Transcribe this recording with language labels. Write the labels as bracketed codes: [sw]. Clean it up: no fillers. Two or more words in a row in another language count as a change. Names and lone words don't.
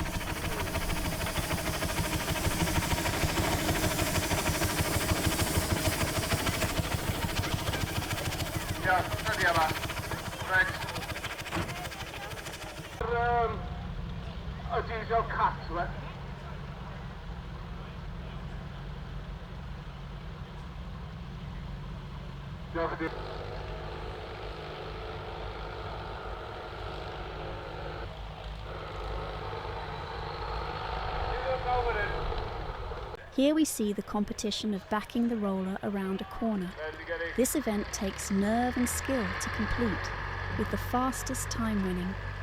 [cy] Ia, ydy yma. Right. Y [en] diesel cat, [cy] yma. Diolch yn fawr. [en] Here we see the competition of backing the roller around a corner. This event takes nerve and skill to complete, with the fastest time winning.